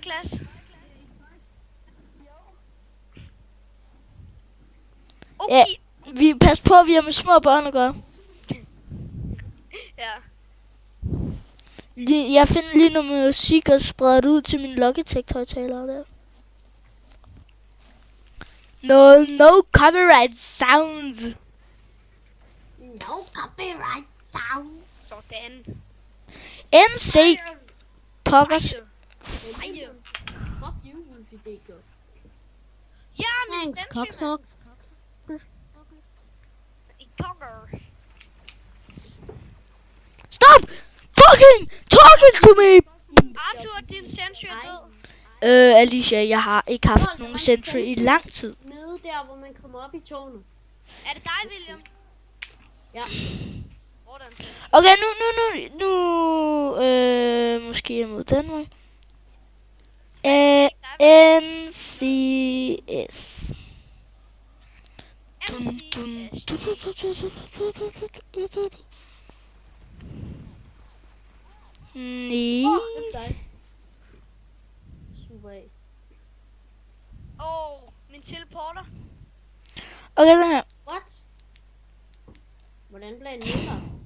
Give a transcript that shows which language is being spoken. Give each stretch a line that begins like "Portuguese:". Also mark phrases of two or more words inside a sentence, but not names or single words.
Danish: klasse? Okay. Ja, vi passer på, at vi har med små børn at gøre. Ja. Jeg finder lige noget musik og spreder det ud til min Logitech-højtaler der.
English: No copyright sounds. No copyright sound.
Danish: Sådan. NC pokkers. Fire.
English: Fuck you, Wolfie DK.
Danish: Ja, men Thanks, sindssygt, cocksock. mand. I cocker.
English: Stop fucking talking to me.
Danish: Arthur, din sensor er død. Alicia, jeg har ikke haft nogen sensor i lang tid. Nede der, hvor man kommer op i tårnet. Er det dig, William? Ja. Hvordan? Okay, nu, måske imod den vej. NCS. Dun, dun, dun, dun, dun, dun, dun, dun, dun. Nej. Åh, det er dig. Super af. Min teleporter. Okay, den her. What? Hvordan blev den mindre?